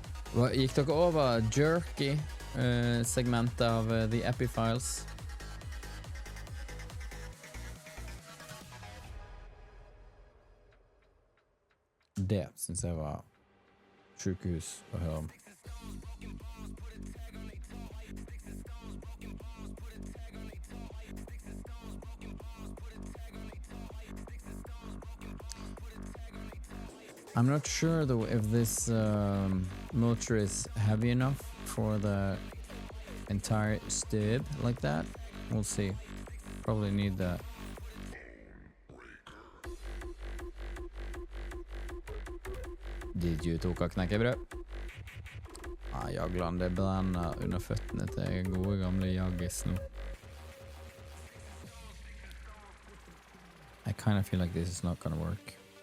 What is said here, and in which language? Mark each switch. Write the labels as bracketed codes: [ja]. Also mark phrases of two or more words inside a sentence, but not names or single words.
[no] Gikk dere over jerky segmentet av The Epifiles? Det synes jeg var sykehus å høre om. [en] I'm not sure though if this motor is heavy enough for the entire stub like that. We'll see. Probably need the... Did you [no] tok av knekkebrød? Jagland, det brenner under føttene til gode gamle Jaggis nå. [en] I kind of feel like this is not gonna work.